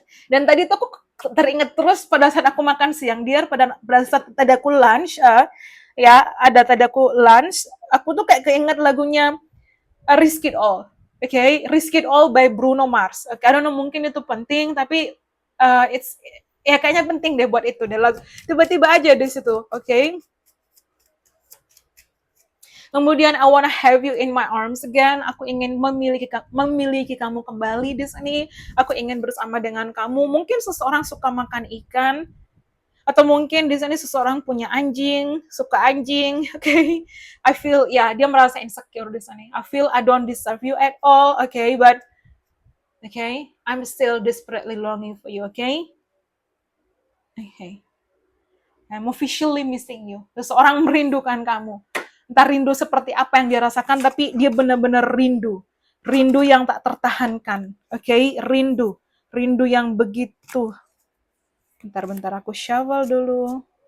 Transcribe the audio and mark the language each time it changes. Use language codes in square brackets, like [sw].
[id] Dan tadi tuh aku teringat terus pada saat aku makan siang, pada saat tadi aku lunch, tadi aku lunch, aku tuh kayak keinget lagunya Risk It All, okay? [en] Risk It All by Bruno Mars. Okay, I don't know, [id] mungkin itu penting, tapi kayaknya penting deh buat itu deh. Tiba-tiba aja di situ, okay? Kemudian [en] I wanna have you in my arms again. [id] Aku ingin memiliki kamu kembali di sini. Aku ingin bersama dengan kamu. Mungkin seseorang suka makan ikan, atau mungkin di sini seseorang punya anjing, suka anjing, okay? [en] I feel, [id] dia merasa insecure di sini. [en] I feel I don't deserve you at all, okay? But, okay, I'm still desperately longing for you, okay? Okay. I'm officially missing you. [id] Seseorang merindukan kamu. Entah rindu seperti apa yang dia rasakan, tapi dia benar-benar rindu. Rindu yang tak tertahankan. Okay? Rindu yang begitu. Bentar, aku shovel dulu.